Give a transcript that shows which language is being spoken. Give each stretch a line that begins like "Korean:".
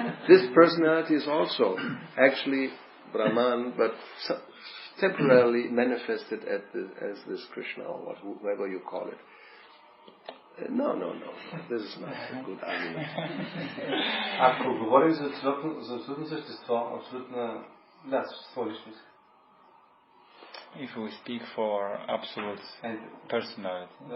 English: This personality is also actually Brahman, but temporarily manifested as this Krishna or whatever you call it. No. This is not a good argument.
Bulgarian: Ако говорим за абсолютно същество, абсолютна същество личност.
English: If we speak for absolute personality